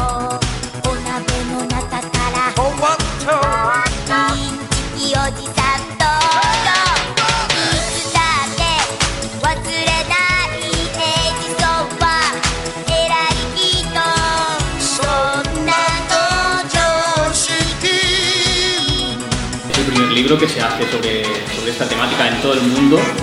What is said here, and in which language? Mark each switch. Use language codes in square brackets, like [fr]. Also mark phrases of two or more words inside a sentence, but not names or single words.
[ja] お鍋の中からインチキおじさん登場。いつだって忘れないエジソンは偉い人。そんなの常識。 [es] Es el primer libro que se hace sobre esta temática en todo el mundo.